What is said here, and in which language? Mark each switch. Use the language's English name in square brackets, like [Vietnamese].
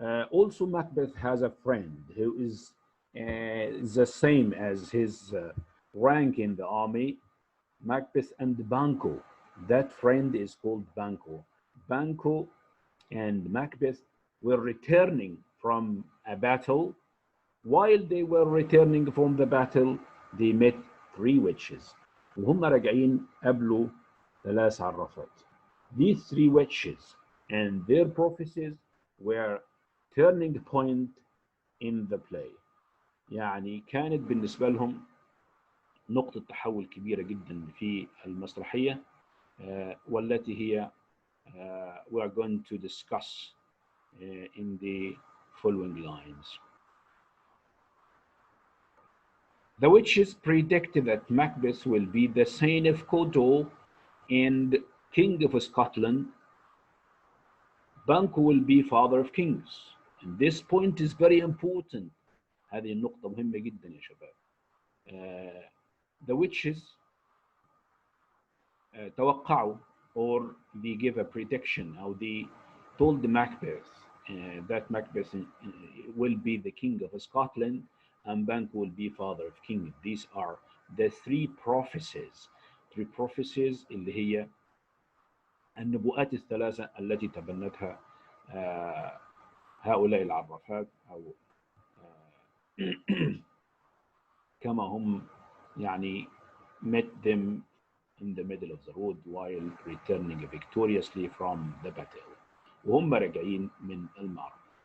[English] Also, Macbeth has a friend who is the same as his rank in the army, Macbeth and Banquo. That friend is called Banquo. Banquo and Macbeth were returning from a battle. While they were returning from the battle, they met three witches. [Arabic] وهم راجعين قابلوا ثلاث عرافات. [English] These three witches and their prophecies were turning point in the play. [Arabic] يعني كانت بالنسبة لهم نقطة تحول كبيرة جدا في المسرحية والتي هي [English] we are going to discuss in the following lines. The witches predicted that Macbeth will be the Thane of Cawdor and King of Scotland. Banquo will be Father of Kings. And this point is very important. [Arabic] هذه النقطة مهمة جدا يا شباب. [English] The witches [Arabic] توقعوا [English] or they give a prediction, or they told the Macbeth that Macbeth will be the king of Scotland and Banquo will be father of king. These are the three prophecies [Arabic] اللي هي النبوءات الثلاثة التي تبنتها آه، هؤلاء العرافات أو كما هم يعني [English] met them in the middle of the road while returning victoriously from the battle [Arabic] وهم راجعين من المعركة.